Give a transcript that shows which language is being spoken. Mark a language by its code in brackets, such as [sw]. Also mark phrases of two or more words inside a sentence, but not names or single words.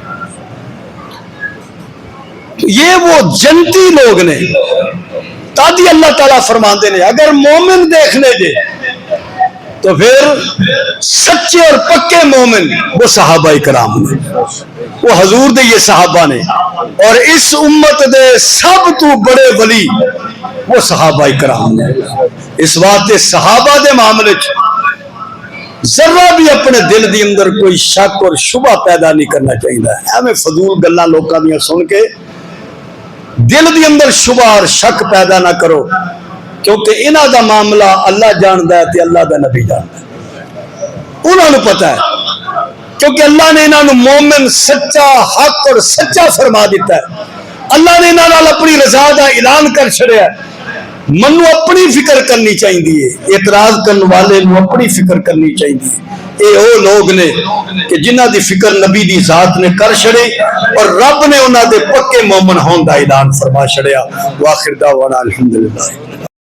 [pa] یہ وہ جنتی لوگ نے، تادی اللہ تعالیٰ فرماندے نے اگر مومن دیکھنے دے تو پھر سچے اور پکے مومن وہ صحابہ کرام نے، وہ حضور دے یہ صحابہ نے، اور اس امت دے سب تو بڑے ولی وہ صحابہ کرام نے۔ اس واسطے صحابہ دے معاملے ذرہ بھی اپنے دل دی اندر کوئی شک اور شبہ پیدا نہیں کرنا چاہیے۔ ہمیں فضول گلاں لوکاں دیاں سن کے دل دی اندر شبہ اور شک پیدا نہ کرو، کیونکہ انہاں دا معاملہ اللہ جاندا ہے تے اللہ دا نبی جاندا ہے، انہاں نوں پتہ ہے، کیونکہ اللہ نے انہاں نوں مومن سچا حق اور سچا فرما دیتا ہے۔ اللہ نے انہاں نال اپنی رضا دا اعلان کر چھڑیا ہے۔ منو اپنی فکر کرنی چاہیے، اعتراض کرنے والے نو اپنی فکر کرنی چاہیے۔ اے او لوگ نے کہ جنہ دی فکر نبی دی ذات نے کر چھڑی اور رب نے انہاں دے پکے مومن ہون دا اعلان فرما چھڑیا۔ [ar] وآخر دعوانا الحمدللہ۔